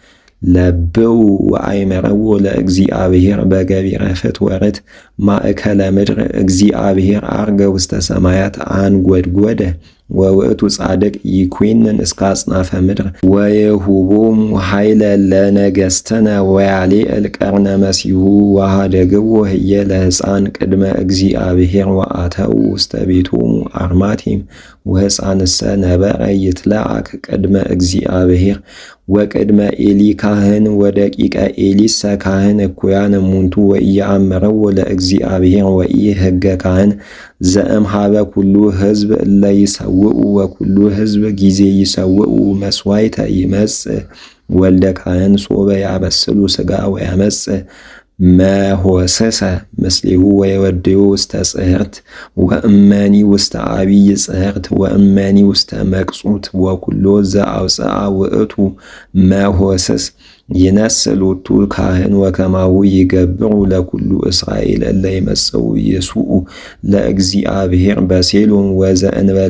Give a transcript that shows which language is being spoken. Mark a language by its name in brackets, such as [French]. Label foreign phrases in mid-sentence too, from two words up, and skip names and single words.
[Geez] ለብው ወአይመረዎ ለእግዚአብሔር በገቢረ ፍትወርት ማእከለ ምድር እግዚአብሔር አርገ ውስተ ሰማያት አንጐድጐደ ወውእቱ ጻድቅ ይኰንን እስከ አጽናፈ ምድር ወየሁቦሙ ኃይለ ለነገሥትነ ወያሌዕል ቀርነ መሲሑ ወኀደግዎ ህየ ለሕፃን ቅድመ እግዚአብሔር ወአተው ውስተ ቤቶሙ አርማቴም ወሕፃንሰ ነበረ ይትለአክ ቅድመ እግዚአብሔር ወቅድመ ኤሊ ካህን ወደቂቀ ኤሊሰ ካህን እኩያን እሙንቱ ወኢየአምረዎ ለእግዚአብሔር ወኢሕገ ካህን ዘእምኀበ ኩሉ ሕዝብ እለ ይሰውኡ ወኩሉ ሕዝብ ጊዜ ይሰውኡ መሥዋዕተ ይመጽእ ወልደ ካህን ሶበ ያበስሉ ሥጋ ወያመጽእ መሆሰሰ ምስሌሁ ወየወድዮ ውስተ ጽሕርት ወእመኒ ውስተ አቢይ ጽሕርት ወእመኒ ውስተ መቅጹት ወኩሎ ዘአውፅአ ውእቱ መሆስስ ይነስእ ሎቱ ካህን ወከማሁ ይገብሩ ለኩሉ እስራኤል እለ ይመጽኡ ይሱኡ ለእግዚአብሔር በሴሎም ወዘእንበለ